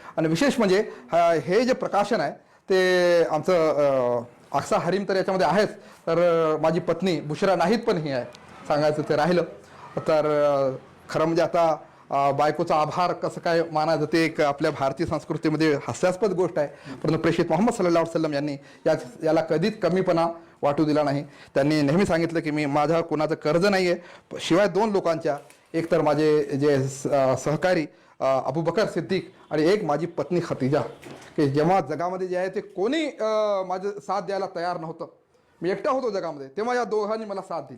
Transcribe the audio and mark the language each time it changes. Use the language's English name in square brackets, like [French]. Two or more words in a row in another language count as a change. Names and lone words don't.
[Marathi] आणि विशेष म्हणजे हे जे प्रकाशन आहे ते आमचं अक्सा हरीम तर याच्यामध्ये आहेच, तर माझी पत्नी बुशरा नाहीत पण ही आहे, सांगायचं ते राहिलं. तर खरं म्हणजे आता बायकोचा आभार कसं काय मानायचं ते एक आपल्या भारतीय संस्कृतीमध्ये हास्यास्पद गोष्ट आहे. परंतु प्रेषित मोहम्मद [Arabic] صلى الله عليه وسلم [Marathi] यांनी याला कधीच कमीपणा वाटू दिला नाही. त्यांनी नेहमी सांगितलं की मी माझ्या कोणाचं कर्ज नाही आहे शिवाय 2 लोकांच्या एक तर माझे जे सहकारी अबूबकर सिद्दीक आणि एक माझी पत्नी खतिजा, की जेव्हा जगामध्ये जे आहे ते कोणी माझं साथ द्यायला तयार नव्हतं, मी एकटा होतो जगामध्ये, तेव्हा या दोघांनी मला साथ दिली.